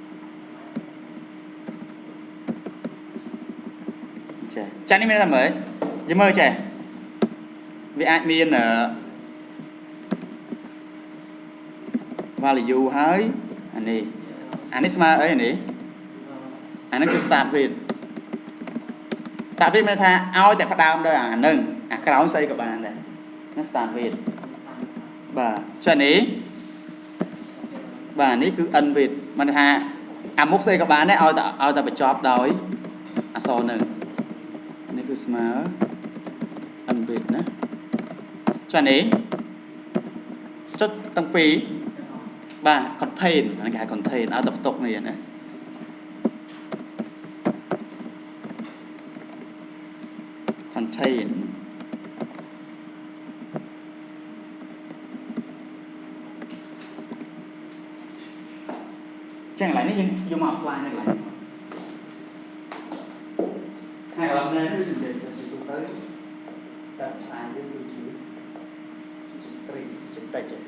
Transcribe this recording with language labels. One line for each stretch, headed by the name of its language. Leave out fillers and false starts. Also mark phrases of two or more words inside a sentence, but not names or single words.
Khmer: ចានេះមានថាម៉េចយើងមើលចេះវាអាចមានvalue ហើយអានេះស្មើអីអានេះគឺ
English: start with
Khmer: មានថាឲ្យតែផ្ដើមដោយអានឹងអាក្រោយស្អីក៏បានដែរណា
English: start with
Khmer: បាទចានេះ បាទនេះគឺ
English: end with
Khmer: មានថាអាមុខស្អីក៏បានដែរឲ្យតែបញ្ចប់ដោយអក្សរនឹងនេះគឺស្មើ
English: end with
Khmer: ណាចានេះចុចទាំងពីរបាទ contain អានេះគេហៅ contain ឲ្យតែផ្ទុកនេះណា contain ចឹងកន្លែងនេះយើងយកមក apply នៅកន្លែងហើយកន្លែងនេះគឺនិយាយទៅតែផ្សាយវាគឺជា string ជាតិច